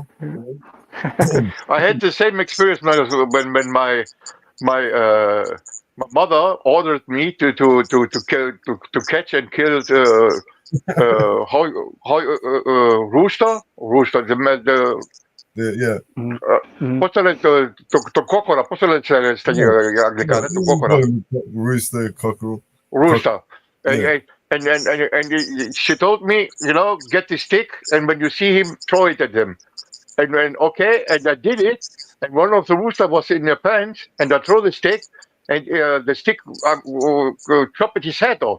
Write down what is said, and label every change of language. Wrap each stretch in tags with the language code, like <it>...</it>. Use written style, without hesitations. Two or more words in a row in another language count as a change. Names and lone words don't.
<en>I had the same experience when my mother ordered me to catch and kill rooster Yeah. to cocora,</en> <el>πώς το λένε στα αγγλικά, το cocora.</el> <en>Rooster, cockerel. Rooster. Yeah. And she told me, get the stick, and when you see him, throw it at him. And okay, and I did it, and one of the rooster was in the pants, and I throw the stick, and the stick chopped his head off.</en>